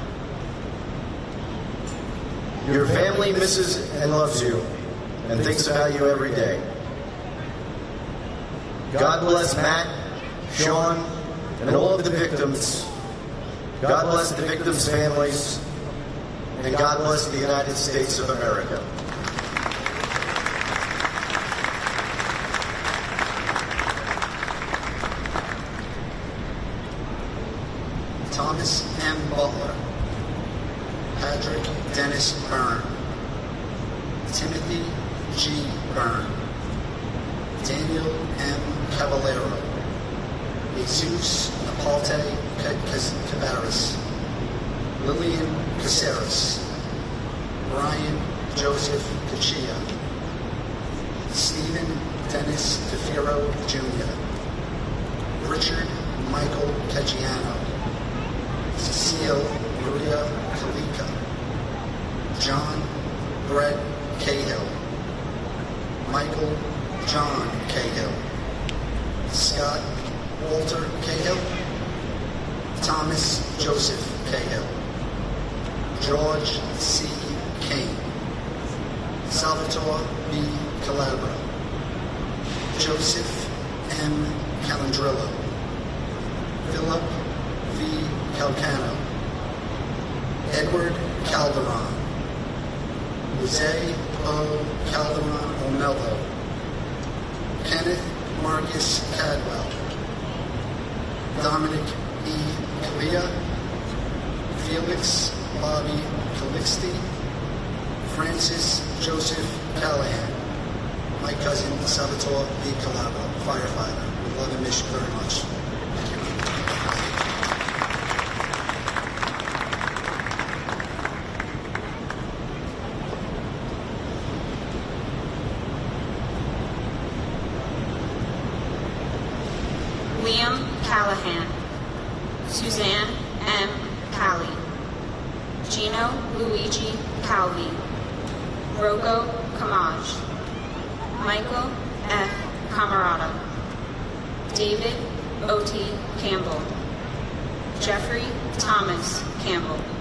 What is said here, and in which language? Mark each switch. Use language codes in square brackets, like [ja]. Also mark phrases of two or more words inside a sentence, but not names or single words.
[en] Your family misses and loves you and thinks about you every day. God bless Matt, Sean, and all of the victims. God bless the victims' families, and God bless the United States of America. Thomas M. Butler, Patrick Dennis Byrne, Timothy G. Byrne, Daniel M. Caballero, Jesus Napalte Cabarrus, Lillian Caceres, Brian Joseph Cachia, Stephen Dennis DeFiro Jr., Richard Michael Caggiano, Cecile Maria Kalika, John Brett Cahill, Michael John Cahill, Scott Walter Cahill, Thomas Joseph Cahill, George C. Kane, Salvatore B. Calabro, Joseph M. Calandrillo, Philip V. Calcano, Edward Calderon, Jose O. Calderon O'Mello, Kenneth Marcus Cadwell, Dominic E. Kalia, Felix Bobby Calixte, Francis Joseph Callahan, my cousin Salvatore B. Calabro, firefighter. We love and miss you very much. Liam Callahan, Suzanne M. Callie, Gino Luigi Calvi, Rocco Camage, Michael F. Camarado, David O.T. Campbell, Jeffrey Thomas Campbell.